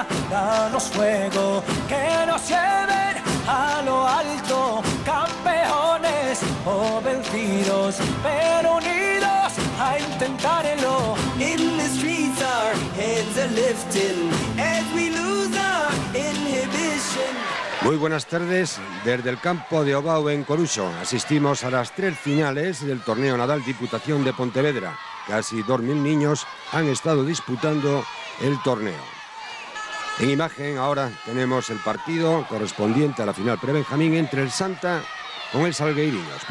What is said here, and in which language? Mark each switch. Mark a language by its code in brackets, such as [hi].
[es] Danos fuego, que nos lleven a lo alto, campeones o vencidos, pero unidos a intentarlo. [en] In the streets our heads are lifting as we lose our inhibition. [es] Muy buenas tardes desde el campo de Obao en Coruso. Asistimos a las 3 finales del torneo Nadal Diputación de Pontevedra. Casi 2.000 niños han estado disputando el torneo. En imagen ahora tenemos el partido correspondiente a la final prebenjamín entre el Santa con el Salgueiriños.